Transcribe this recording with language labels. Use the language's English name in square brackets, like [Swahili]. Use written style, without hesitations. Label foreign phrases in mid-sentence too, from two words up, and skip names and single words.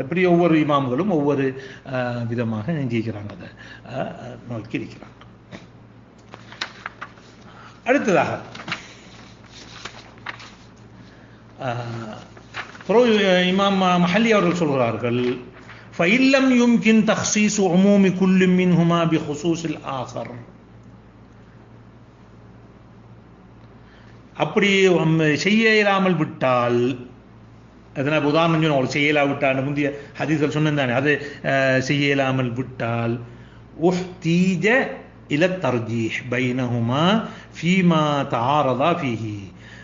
[Tamil] இப்படி ஒவ்வொரு இமாம்களும் ஒவ்வொரு விதமாக நெஞ்சிக்கிறாங்க, அதை நோக்கி இருக்கிறாங்க. அடுத்ததாக இமாம் மஹல்லி அவர்கள் சொல்கிறார்கள், [Arabic] فَإِنْ لَمْ يُمْكِنْ تَخْصِيصُ عُمُومِ كُلٍّ مِنْهُمَا بِخُصُوصِ الْآخَرِ. [Tamil] அப்படி செய்ய இயலாமல் விட்டால், அதனால் உதாரணம் சொன்ன அவள் செய்யலா விட்டால், முந்தைய ஹதீஸ்கள் சொன்னதானே, அது செய்ய இயலாமல் விட்டால் [Arabic] احتيج إلى ترجيح بينهما فيما تعارضا فيه.